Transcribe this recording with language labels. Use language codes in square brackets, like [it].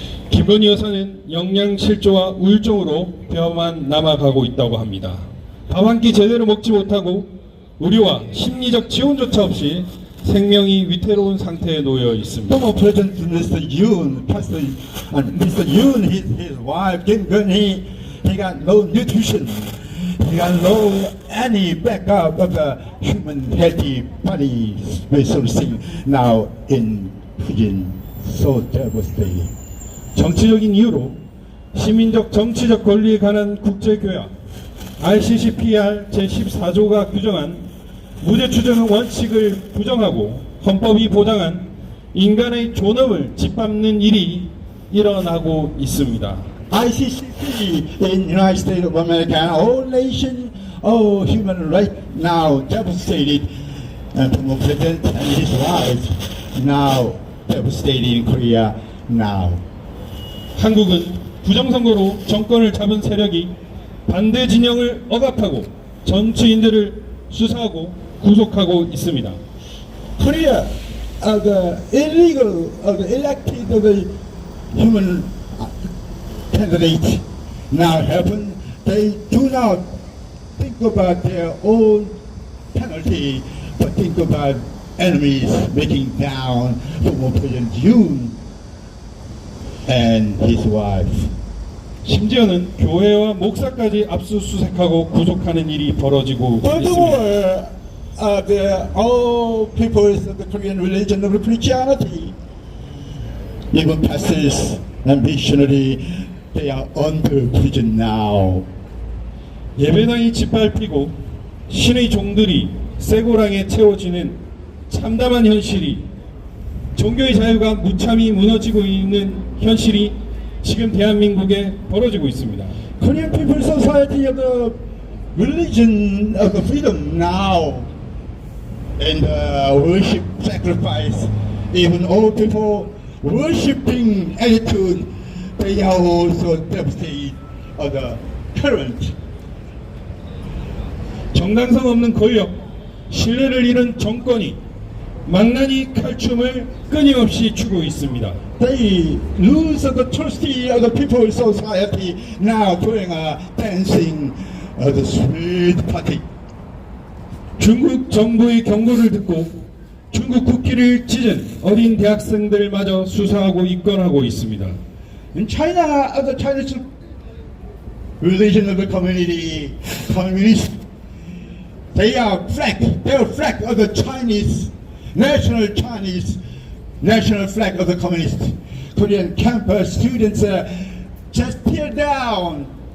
[ko] 김건희 여사는 영양실조와 우울증으로 벼만 남아가고 있다고 합니다. 밥 한 끼 제대로 먹지 못하고 의료와 심리적 지원조차 없이 생명이 위태로운 상태에 놓여 있습니다. [en] Former President Mr. Yoon, Mr. Yoon, his wife Kim Gun-hee, he got no nutrition. He got no any backup of the human healthy body resourcing now in prison. So devastating. [ko] 정치적인 이유로 시민적 정치적 권리에 관한 국제교약 RCCPR 제14조가 규정한 무죄추정 원칙을 부정하고 헌법이 보장한 인간의 존엄을 짓밟는 일이 일어나고 있습니다. [en] ICCP in United States of America, all nation, all human right now devastated, and former president and his wife now devastated in Korea now. [ko] 한국은 부정선거로 정권을 잡은 세력이 반대 진영을 억압하고 정치인들을 수사하고 구속하고 있습니다. [en] Korea, the illegal, the elected of the human candidate now happen. They do not think about their own penalty, but think about enemies making down former President Yoon and his wife. [ko] 심지어는 교회와 목사까지 압수수색하고 구속하는 일이 벌어지고 있습니다. [en] Furthermore, all peoples of the Korean religion of Christianity, even pastors and missionary, they are under prison now. [ko] 예배당이 짓밟히고 신의 종들이 쇠고랑에 채워지는 참담한 현실이 종교의 자유가 무참히 무너지고 있는 현실이 지금 대한민국에 벌어지고 있습니다. [en] Korean People's Society of the religion of the freedom now, and worship sacrifice, even all people worshiping attitude, they are also devastated of the current. [ko] 정당성 없는 권력, 신뢰를 잃은 정권이 망나니 칼춤을 끊임없이 추고 있습니다. [en] They lose the trust of the people's society now doing a dancing the sweet party. [ko] 중국 정부의 경고를 듣고 중국 국기를 찢은 어린 대학생들마저 수사하고 입건하고 있습니다. [en] In China, the Chinese religion of the community, communists. They are flag of the Chinese, national flag of the communist. Korean campus students just tear down.